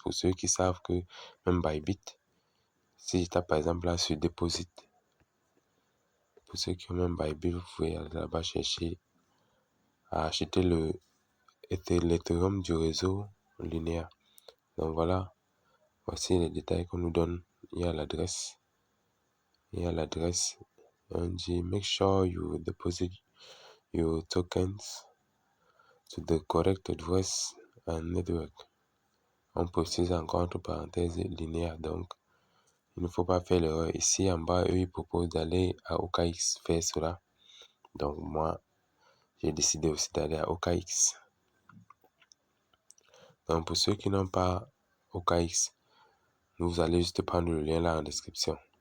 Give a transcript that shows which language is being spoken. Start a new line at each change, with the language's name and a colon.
French: Pour ceux qui savent que même Bybit, si je tape par exemple là sur Deposit, pour ceux qui ont même Bybit, vous pouvez aller là-bas chercher à acheter l'Ethereum du réseau linéaire. Donc voilà, voici les détails qu'on nous donne. Il y a l'adresse. On dit
English: make sure you deposit your tokens to the correct address and network.
French: On précise encore entre parenthèses linéaire, donc il ne faut pas faire l'erreur. Ici en bas, eux ils proposent d'aller à OKX faire cela. Donc moi, j'ai décidé aussi d'aller à OKX. Donc pour ceux qui n'ont pas OKX, vous allez juste prendre le lien là en description.